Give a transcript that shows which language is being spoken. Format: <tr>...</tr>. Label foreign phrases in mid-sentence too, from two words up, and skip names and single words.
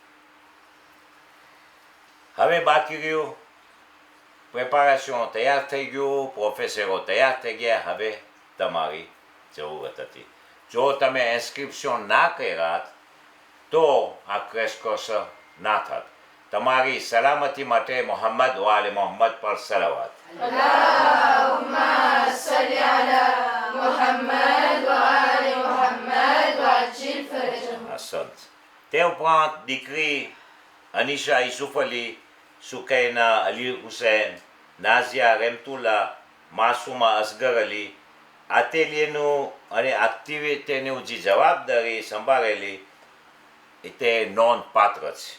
<gu>હવે બાકી રહ્યું પ્રેપારેશન તૈયાર થઈ ગયું, પ્રોફેસરો તૈયાર થઈ ગયા, હવે તમારી જરૂરત હતી. જો તમે ઇન્સ્ક્રિપ્શન ના કર્યા તો આ</gu> <en>crash course</en> <gu>ના થાત. તમારી સલામતી માટે મોહમ્મદ વાલે મોહમ્મદ પર સલાવત.</gu> <ar>اللهم صل على محمد وآل محمد وعجل فرجهم.</ar> <gu>અસંત. તે ઉપરાંત દીકરી અનિશા યુસુફ અલી, સુકૈના અલી હુસૈન, નાઝિયા રેમતુલ્લા, માસુમા અસગર અલી, આતેલિયનું અને એક્ટિવિટીનું જે જવાબદારી સંભાળેલી તે નોંધપાત્ર છે.</gu>